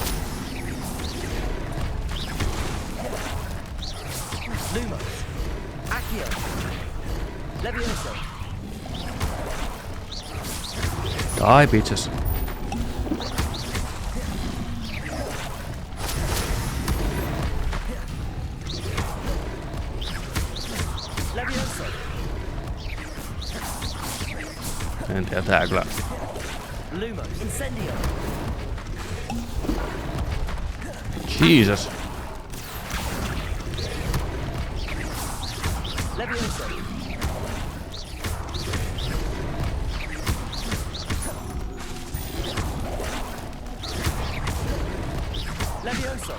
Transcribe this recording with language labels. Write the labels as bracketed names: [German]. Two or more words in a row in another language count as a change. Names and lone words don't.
[English] Lumos, Accio, Levioso. Die, bitches. Levioso. [Finnish] En tiedä, tää kyllä. Lumos, Incendio. Jesus. Levioso. Levioso.